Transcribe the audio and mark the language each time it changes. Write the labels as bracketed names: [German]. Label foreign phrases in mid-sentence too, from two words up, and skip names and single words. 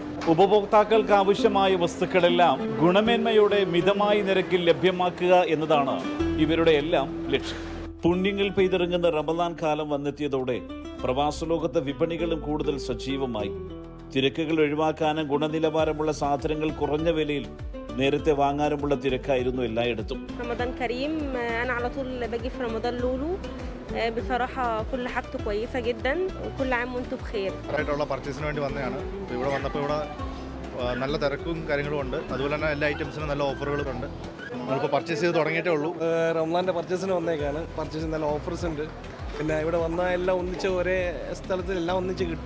[Malayalam] ഉപഭോക്താക്കൾക്ക് ആവശ്യമായ വസ്തുക്കളെല്ലാം ഗുണമേന്മയോടെ മിതമായ നിരക്കിൽ ലഭ്യമാക്കുക എന്നതാണ് ഇവരുടെ എല്ലാം ലക്ഷ്യം. പുണ്യങ്ങൾ പെയ്തിറങ്ങുന്ന റമദാൻ കാലം വന്നെത്തിയതോടെ പ്രവാസ ലോകത്തെ വിപണികളും കൂടുതൽ സജീവമായി. തിരക്കുകൾ ഒഴിവാക്കാനും ഗുണനിലവാരമുള്ള സാധനങ്ങൾ കുറഞ്ഞ വിലയിൽ നേരത്തെ വാങ്ങാനുമുള്ള തിരക്കായിരുന്നു എല്ലായിടത്തും. [Arabic] رمضان كريم انا على طول باجي في رمضان لولو بصراحه كل حاجته كويسه جدا وكل عام وانتم بخير. [Malayalam] ആയിട്ടുള്ള പർച്ചേസിന് വേണ്ടി വന്നതാണ്. ഇവിടെ വന്നപ്പോൾ ഇവിടെ നല്ല തിരക്കും കാര്യങ്ങളും ഉണ്ട്. അതുപോലെ തന്നെ എല്ലാ ഐറ്റംസിനും നല്ല ഓഫറുകളും ഉണ്ട്. നമ്മളിപ്പോൾ പർച്ചേസ് ചെയ്ത് തുടങ്ങിയിട്ടേ ഉള്ളൂ. റമദാൻ്റെ പർച്ചേസിന് വന്നേക്കാണ്. പർച്ചേസിന് നല്ല ഓഫേഴ്സ് ഉണ്ട്. പിന്നെ ഇവിടെ വന്നാൽ എല്ലാം ഒന്നിച്ച് ഒരേ സ്ഥലത്ത് എല്ലാം ഒന്നിച്ച് കിട്ടും.